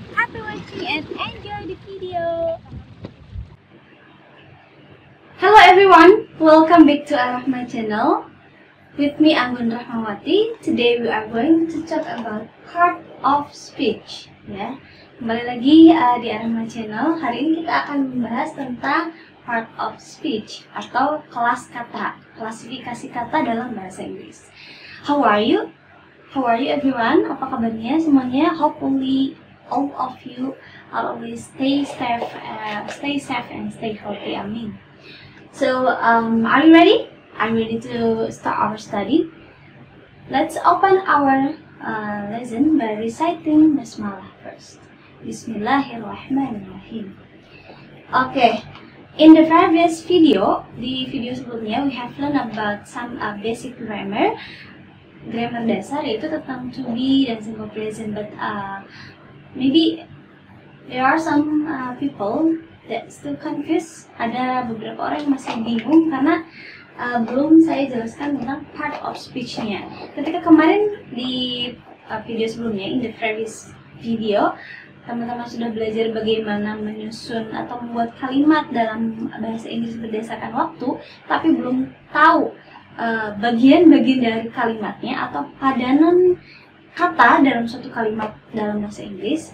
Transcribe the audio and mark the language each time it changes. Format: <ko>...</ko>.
<en>Happy watching and enjoy the video. Hello everyone, welcome back to Arahma channel. With me Anggun Rahmawati. Today we are going to talk about part of speech.</en> <id>Ya, kembali lagi di Arahma channel. Hari ini kita akan membahas tentang part of speech atau kelas kata, klasifikasi kata dalam bahasa Inggris.</id> <en>How are you? How are you everyone?</en> <id>Apa kabarnya semuanya?</id> <en>Hopefully all of you are always stay safe and stay healthy. Amin. So, are you ready? Are you ready to start our study? Let's open our lesson by reciting Basmalah first. Bismillahirrahmanirrahim. Okay. In the previous video,</en> <id>di video sebelumnya,</id> <en>we have learned about some basic grammar</en> <id>dasar, yaitu tentang</id> <en>to be dan simple present. But maybe there are some people that still confused.</en> <id>Ada beberapa orang yang masih bingung karena belum saya jelaskan tentang part of speech-nya. Ketika kemarin di video sebelumnya,</id> <en>in the previous video,</en> <id>teman-teman sudah belajar bagaimana menyusun atau membuat kalimat dalam bahasa Inggris berdasarkan waktu, tapi belum tahu bagian-bagian dari kalimatnya atau padanan kata dalam suatu kalimat dalam bahasa Inggris.</id>